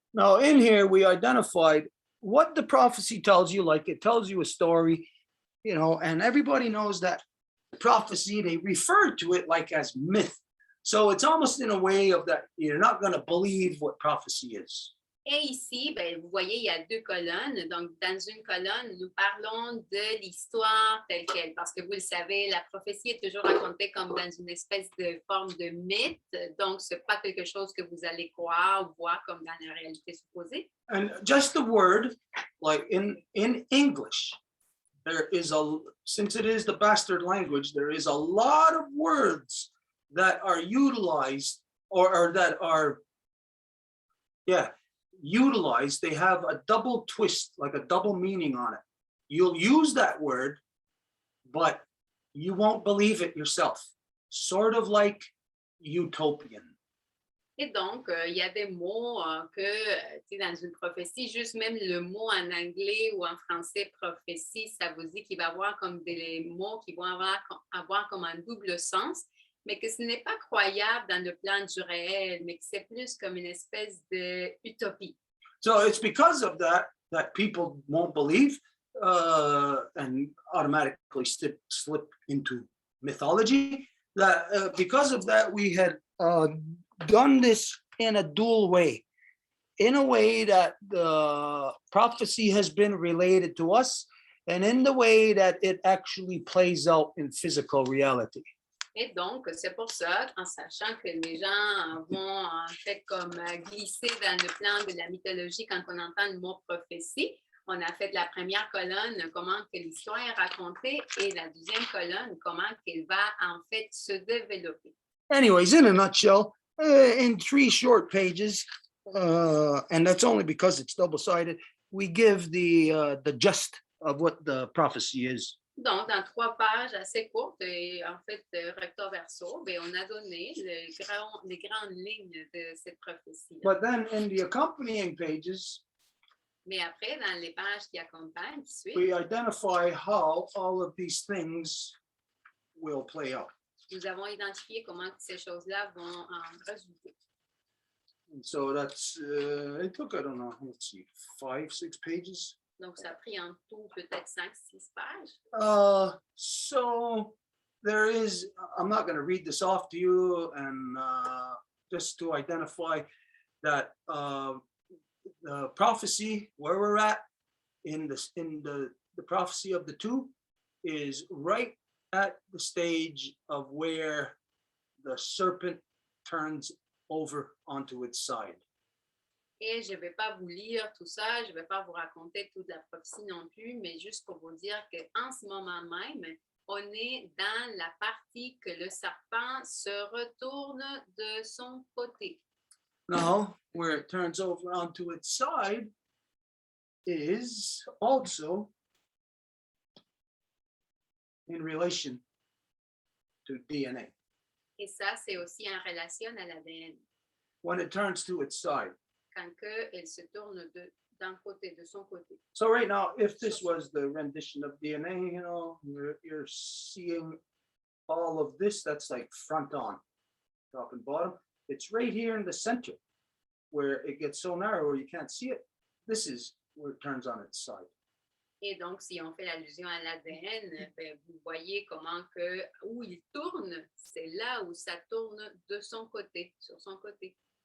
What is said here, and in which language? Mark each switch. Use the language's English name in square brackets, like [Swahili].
[English] Now, in here, we identified what the prophecy tells you, like it tells you a story, you know, and everybody knows that prophecy, they refer to it like as myth. So it's almost in a way of that you're not going to believe what prophecy is. [French] Et ici, ben, vous voyez, il y a deux colonnes. Donc, dans une colonne, nous parlons de l'histoire telle qu'elle, parce que vous le savez, la prophétie est toujours racontée comme dans une espèce de forme de mythe. Donc, ce n'est pas quelque chose que vous allez croire ou voir comme dans la réalité supposée. [English] And just the word, like in English, there is since it is the bastard language, there is a lot of words that are utilized or that are, utilized. They have a double twist, like a double meaning on it. You'll use that word, but you won't believe it yourself. Sort of like utopian. [French] Et donc, il y a des mots que, dans une prophétie, juste même le mot en anglais ou en français prophétie, ça vous dit qu'il va y avoir comme des mots qui vont avoir comme un double sens, mais que ce n'est pas croyable dans le plan du réel, mais que c'est plus comme une espèce d'utopie. [English] So it's because of that people won't believe and automatically slip into mythology. That because of that, we had done this in a dual way, in a way that the prophecy has been related to us, and in the way that it actually plays out in physical reality. [French] Et donc, c'est pour ça, en sachant que les gens vont en fait comme glisser dans le plan de la mythologie quand on entend le mot prophétie, on a fait la première colonne, comment que l'histoire est racontée, et la deuxième colonne, comment qu'elle va en fait se développer. [English] Anyways, in a nutshell, in 3 short pages, and that's only because it's double-sided, we give the gist of what the prophecy is. [French] Donc, dans 3 pages assez courtes et en fait recto verso, ben, on a donné les grandes lignes de cette prophétie. [English] But then in the accompanying pages, [French] mais après, dans les pages qui accompagnent, qui suivent, [English] we identify how all of these things will play out. [French] Nous avons identifié comment ces choses-là vont en résulter. [English] And so that's, it took, I don't know, let's see, 5, 6 pages. [French] Donc, ça a pris en tout peut-être 5-6 pages. [English] So there is, I'm not going to read this off to you, and just to identify that the prophecy, where we're at in the prophecy of the two, is right at the stage of where the serpent turns over onto its side. [French] Et je ne vais pas vous lire tout ça, je ne vais pas vous raconter toute la prophétie non plus, mais juste pour vous dire qu'en ce moment même, on est dans la partie que le serpent se retourne de son côté. [English] Now, where it turns over onto its side is also in relation to DNA. [French] Et ça, c'est aussi en relation à l'ADN. [English] When it turns to its side. [French] Quand elle se tourne d'un côté, de son côté. [English] So right now, if this was the rendition of DNA, you know, you're seeing all of this, that's like front on, top and bottom. It's right here in the center where it gets so narrow you can't see it. This is where it turns on its side. [French] Et donc, si on fait l'allusion à l'ADN, ben, vous voyez comment que où il tourne, c'est là où ça tourne de son côté, sur son côté.